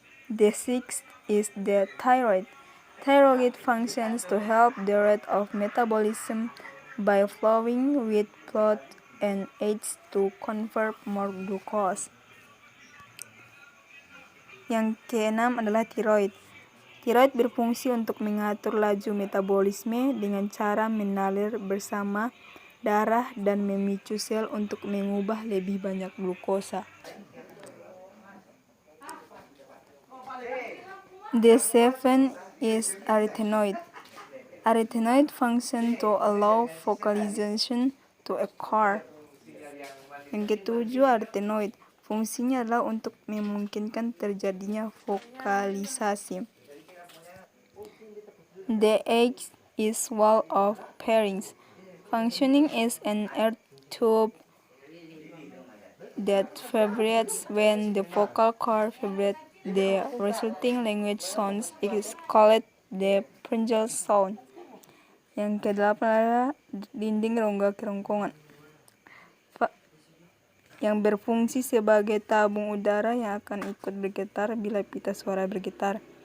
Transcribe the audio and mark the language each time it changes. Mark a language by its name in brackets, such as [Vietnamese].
[English] The sixth is the thyroid. Thyroid functions to help the rate of metabolism by flowing with blood and aids to convert more glucose. [Indonesian] Yang keenam adalah tiroid. Tiroid berfungsi untuk mengatur laju metabolisme dengan cara mengalir bersama darah dan memicu sel untuk mengubah lebih banyak glukosa. [English] The seventh is arytenoid. Arytenoid function to allow vocalization to occur. [Indonesian] Yang ketujuh, arytenoid. Fungsinya adalah untuk memungkinkan terjadinya vokalisasi. [English] The eighth is wall of pharynx. Functioning as an air tube that vibrates when the vocal cord vibrates. The resulting language sound is called the pharyngeal sound. [Indonesian] Yang kedelapan adalah dinding rongga kerongkongan, yang berfungsi sebagai tabung udara yang akan ikut bergetar bila pita suara bergetar.